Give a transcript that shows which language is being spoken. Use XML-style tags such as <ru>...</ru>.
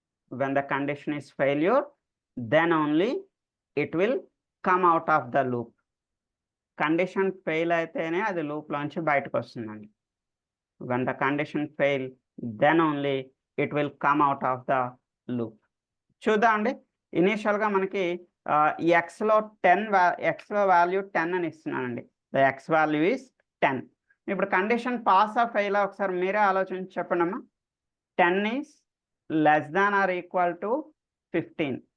<en>When the condition is failure, then only it will come out of the loop. Condition fail</en> <te>అయితేనే అది loop లోంచి బయటకు వస్తుందండి.</te> <en>When the condition fail, then only it will come out of the loop.</en> <te>చూద్దాం అండి, ఇనీషియల్గా మనకి ఈ ఎక్స్లో వాల్యూ 10 అని ఇస్తున్నానండి.</te> <en>The x value is 10.</en> <te>ఇప్పుడు కండిషన్ పాస్ ఆఫ్ ఫెయిల్ ఒకసారి మీరే ఆలోచించి చెప్పండి అమ్మా.</te> <en>10 is less than or equal to 15.</en>